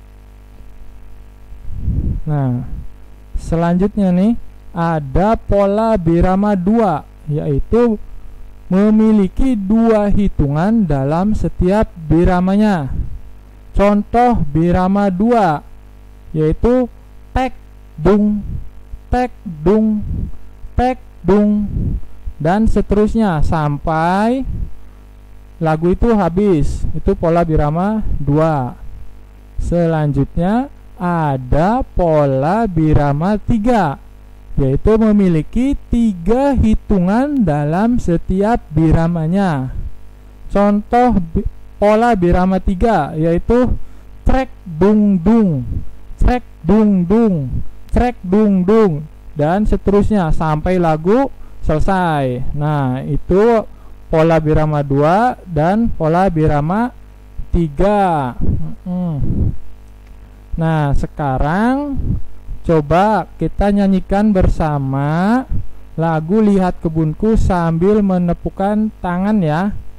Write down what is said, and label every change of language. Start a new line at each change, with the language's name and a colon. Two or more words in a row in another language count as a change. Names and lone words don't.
Indonesian: Nah, selanjutnya nih ada pola birama 2, yaitu memiliki 2 hitungan dalam setiap biramanya. Contoh birama 2 yaitu tek dung, tek dung, tek dung, dan seterusnya sampai lagu itu habis. Itu pola birama 2. Selanjutnya ada pola birama 3, yaitu memiliki 3 hitungan dalam setiap biramanya. Contoh pola birama 3 yaitu trek dung dung, trek dung dung, trek dung dung, dan seterusnya sampai lagu selesai. Nah, itu pola birama 2 dan pola birama 3. Nah, sekarang coba kita nyanyikan bersama lagu Lihat Kebunku sambil menepukkan tangan ya.